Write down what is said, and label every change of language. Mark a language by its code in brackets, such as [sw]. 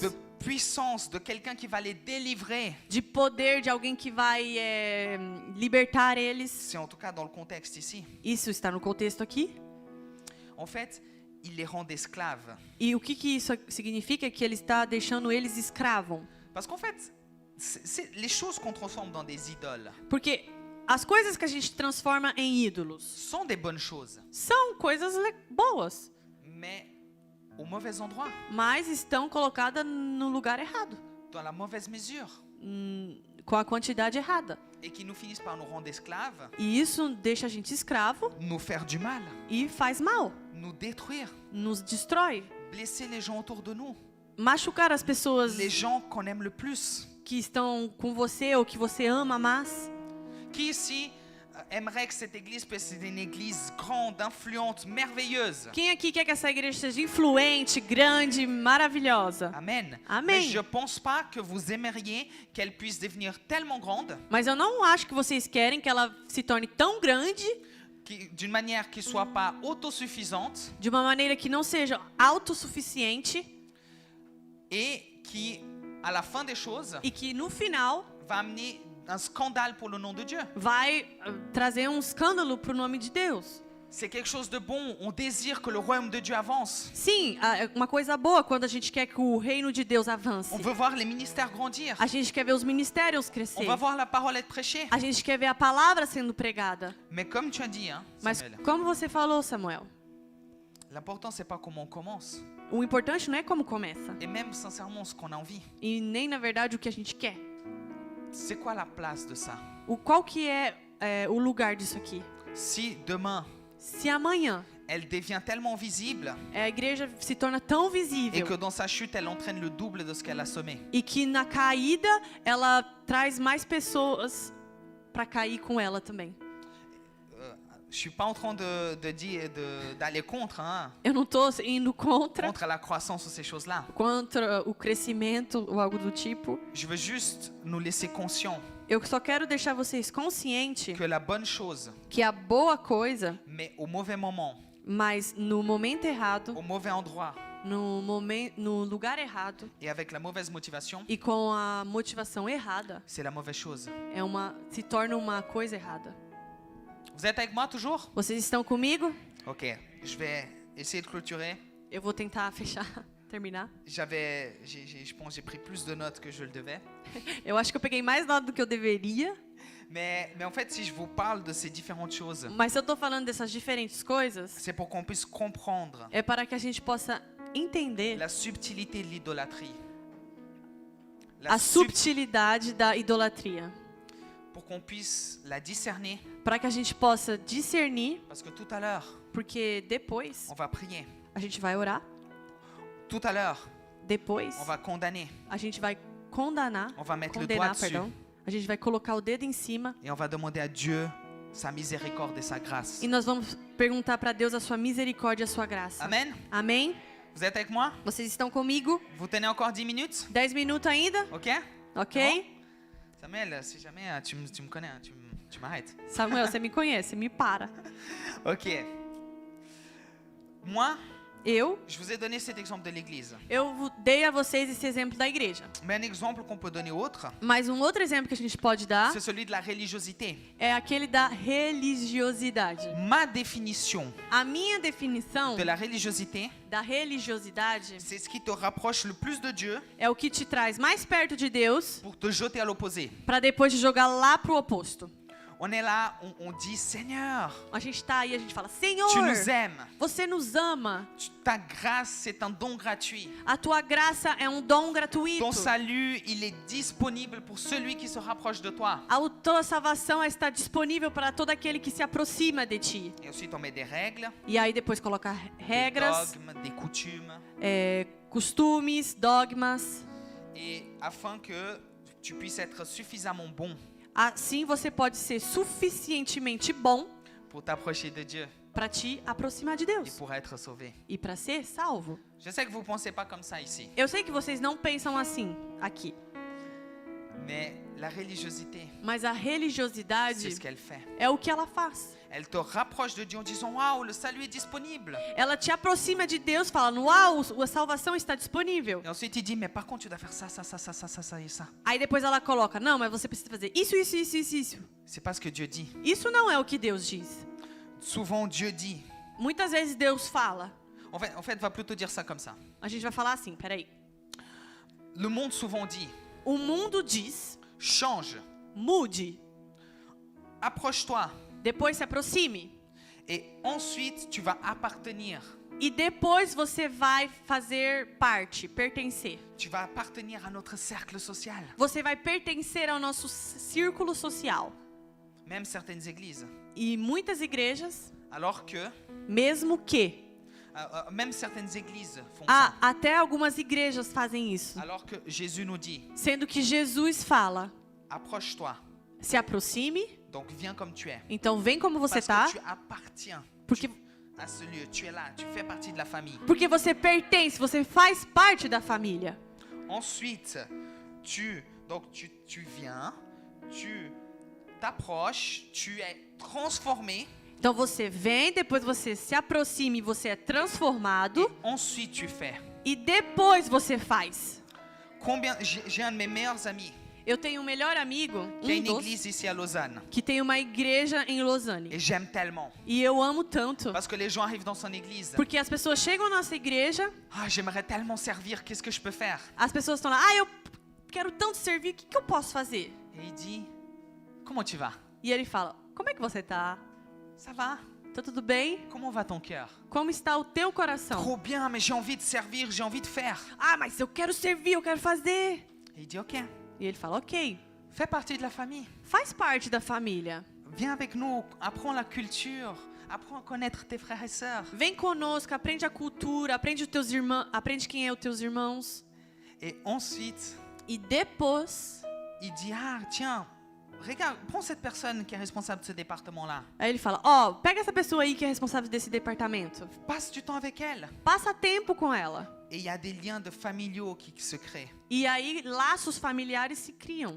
[fr] de puissance, de quelqu'un qui va les délivrer. [pt] de poder de alguém que vai libertar eles. [fr] C'est en tout cas dans le contexte ici. [pt] Isso está no contexto aqui. [fr] En fait, il les rend esclaves. [pt] E o que isso significa? Que ele está deixando eles escravos. [fr] Parce qu'en fait, c'est les choses qu'on transforme dans des idoles [pt] Porque as coisas que a gente transforma em ídolos [fr] sont des bonnes choses, [pt] são coisas boas, [fr] mais au mauvais endroit, [pt] mas estão colocadas no lugar errado, [fr] dans la mauvaise mesure, [pt] com a quantidade errada. [fr] et qui nous finissent par nous rendre esclaves, [pt] E isso deixa a gente escravo [fr] nous faire du mal, [pt] e faz mal, [fr] nous détruire, [pt] nos destrói, [fr] blesser les gens autour de nous, [pt] machucar as pessoas [fr] les gens qu'on aime le plus. [pt] que estão com você ou que você ama mais. [fr] Qui ici aimerait que cette église puisse être une église grande, influente, merveilleuse? [pt] Quem aqui quer que essa igreja seja influente, grande, maravilhosa? [fr] Amen. [pt] Amen. [fr] Mais je pense pas que vous aimeriez qu'elle puisse devenir tellement grande, [pt] Mas eu não acho que vocês querem que ela se torne tão grande, [fr] d'une manière qui soit pas autosuffisante [pt] de uma maneira que não seja autossuficiente [fr] et qui, à la fin des choses, [pt] e que no final [fr] va amener un scandale pour le nom de Dieu. [pt] vai trazer um escândalo para o nome de Deus. [fr] C'est quelque chose de bon. On désire que le royaume de Dieu avance. [pt] Sim, uma coisa boa quando a gente quer que o reino de Deus avance. [fr] On veut voir les ministères grandir. [pt] A gente quer ver os ministérios [fr] On [pt] crescer. [fr] va voir la parole être prêchée. [pt] A gente quer ver a palavra sendo pregada. [fr] Mais comme tu as dit, hein, [pt] Mas Samuel, como você falou, Samuel, [fr] l'important c'est pas comment on commence, [pt] o importante não é como começa. [fr] et même sincèrement ce qu'on a envie. [pt] E nem, na verdade, o que a gente quer. [fr] C'est quoi la place de ça? [pt] Qual que é o lugar disso aqui? [fr] Si demain [pt] Se amanhã [fr] elle devient tellement visible [pt] a igreja se torna tão [fr] et [pt] visível [fr] que dans sa chute elle entraîne le double de ce qu'elle a semé. [pt] e que na caída ela traz mais pessoas para cair com ela também. [fr] Je suis pas en train d'aller contre, hein, [pt] Eu não tô indo contra [fr] la croissance ou ces choses-là. [pt] o crescimento ou algo do tipo. [fr] Je veux juste nous laisser conscients [pt] Eu só quero deixar vocês conscientes [fr] que la bonne chose, [pt] que a boa coisa, [fr] mais au mauvais moment, [pt] mas no momento errado, [fr] au mauvais endroit [pt] no lugar errado [fr] et avec la mauvaise motivation, [pt] e com a motivação errada, [fr] c'est la mauvaise chose. [pt] se torna uma coisa errada. [fr] Vous êtes avec moi toujours? [pt] Vocês estão comigo? [fr] Ok, je vais essayer de clôturer. [pt] Eu vou tentar fechar, terminar. [fr] Je pense que j'ai pris plus de notes que je le devais. [pt] Eu acho que eu peguei mais nota do que eu deveria, [fr] Mais en fait, si je vous parle de ces différentes choses, [pt] mas se eu tô falando dessas diferentes coisas, [fr] c'est pour qu'on puisse comprendre [pt] é para que a gente possa entender [fr] la subtilité de l'idolâtrie. [pt] a subtilidade da idolatria. [fr] pour qu'on puisse la discerner, [pt] para que a gente possa discernir, [fr] parce que tout à l'heure, [pt] porque depois [fr] on va prier. [pt] a gente vai orar, [fr] Tout à l'heure, [pt] depois [fr] on va condamner. [pt] a gente vai condenar, [fr] On va mettre le doigt [pt] condenar, [fr] dessus. [pt] perdão. A gente vai colocar o dedo em cima [fr] Et on va demander à Dieu sa miséricorde et sa grâce. [pt] e nós vamos perguntar para Deus a sua misericórdia e a sua graça. [fr] Amen. [pt] Amém? [fr] Vous êtes avec moi? [pt] Vocês estão comigo? [fr] Vous tenez encore 10 minutes? [pt] 10 minutos ainda? [fr] Ok? [pt] Ok? [fr] Samuel, si jamais tu me connais, tu m'arrêtes. [pt] Samuel, você me conhece, me para. [fr] Ok. Moi, [pt] Eu [fr] je vous ai donné cet exemple de l'église. [pt] dei a vocês esse exemplo da igreja. [fr] Mais un exemple qu'on peut donner autre, [pt] Mas um outro exemplo que a gente pode dar [fr] c'est celui de la religiosité. [pt] é aquele da religiosidade. [fr] Ma définition [pt] A minha definição [fr] de la religiosité, [pt] da religiosidade [fr] c'est ce qui te rapproche le plus de Dieu [pt] é o que te traz mais perto de Deus [fr] pour te jeter à l'opposé. [pt] para depois te jogar lá pro oposto. [fr] On est là, on dit Seigneur, [pt] A gente tá aí, a gente fala: [fr] tu [pt] Senhor, [fr] nous aimes. [pt] você nos ama. [fr] Ta grâce, c'est un don gratuit. [pt] A tua graça é um dom gratuito. [fr] Ton salut, il est disponible pour celui qui se rapproche de toi. [pt] A tua salvação está disponível para todo aquele que se aproxima de ti. [fr] Et ensuite, on met des règles, [pt] E aí depois coloca [fr] des [pt] regras, [fr] dogmes, des coutumes, [pt] costumes, dogmas. [fr] et afin que tu puisses être suffisamment bon [pt] Assim você pode ser suficientemente bom [fr] pour t'approcher de Dieu [pt] para te aproximar de [fr] et [pt] Deus [fr] pour être sauvé. [pt] e para ser salvo. [fr] Je sais que vous ne pensez pas comme ça ici, [pt] Eu sei que vocês não pensam assim aqui, [fr] mais la religiosité, [pt] mas a [fr] c'est [pt] religiosidade [fr] ce qu'elle fait. [pt] é o que ela faz. [fr] Elle te rapproche de Dieu en disant waouh, le salut est disponible. [pt] Ela te aproxima de Deus, falando: uau, a salvação está disponível. [fr] Et ensuite, il dit mais par contre, tu dois faire ça, ça, ça, ça, ça, ça, ça et ça. [pt] Aí depois ela coloca: não, mas você precisa fazer isso, isso, isso, isso, isso. [fr] C'est pas ce que Dieu dit. [pt] Isso não é o que Deus diz. [fr] Souvent, Dieu dit. [pt] Muitas vezes Deus fala. [fr] En fait, va plutôt dire ça comme ça. [pt] A gente vai falar assim, peraí. [fr] Le monde souvent dit [pt] O mundo diz: [fr] change, [pt] mude, [fr] approche-toi, [pt] depois se aproxime. [fr] et ensuite tu vas appartenir. [pt] E depois você vai fazer parte, pertencer. [fr] Tu vas appartenir à notre cercle social. [pt] Você vai pertencer ao nosso círculo social. [fr] Même certaines églises. [pt] E muitas igrejas, [fr] Alors que, [pt] mesmo que, [fr] même certaines églises font [pt] até algumas igrejas fazem isso. [fr] ça. Alors que Jésus nous dit, [pt] Sendo que Jesus fala: [fr] approche-toi. [pt] se aproxime, [fr] Donc viens comme tu es. [pt] então vem como você [fr] Parce [pt] tá, [fr] que tu appartiens [pt] porque, [fr] à ce lieu. Tu es là, tu fais partie de la famille. [pt] porque você pertence, você faz parte da família. [fr] Ensuite, tu viens, tu t'approches, tu es transformé. [pt] Então você vem, depois você se aproxima e você é transformado, [fr] Ensuite, tu fais. [pt] e depois você faz. [fr] J'ai un de mes meilleurs amis [pt] Eu tenho um melhor amigo, [fr] qui a [pt] um [fr] une [pt] dos, [fr] église ici à Lausanne. [pt] que tem uma igreja em Lausanne. [fr] Et j'aime tellement. [pt] E eu amo tanto, [fr] Parce que les gens arrivent dans son église. [pt] porque as pessoas chegam na nossa igreja, [fr] Ah, j'aimerais tellement servir, qu'est-ce que je peux faire? [pt] as pessoas estão lá: eu quero tanto servir, o que eu posso fazer? [fr] Et il dit, comment tu vas? [pt] E ele fala: como é que você tá? [fr] Ça va? [pt] Tá tudo bem? [fr] Comment va ton cœur? [pt] Como está o teu coração? [fr] Trop bien, mais j'ai envie de servir, j'ai envie de faire. [pt] Ah, mas eu quero servir, eu quero fazer. [fr] Et il dit, ok, [pt] E ele fala: ok, [fr] fais partie de la famille. [pt] faz parte da família. [fr] Viens avec nous, apprends la culture, apprends à connaître tes frères et sœurs. [pt] Vem conosco, aprende a cultura, aprende os teus irmãos, aprende quem é os teus irmãos. [fr] Et ensuite, [pt] E depois, [fr] il dit, ah, tiens, regarde, prends cette personne qui est responsable de ce département-là. [pt] aí ele fala: ó, pega essa pessoa aí que é responsável desse departamento. [fr] Passe du temps avec elle. [pt] Passa tempo com ela. [fr] Et il y a des liens de familiaux qui se créent. [pt] E aí laços familiares se criam.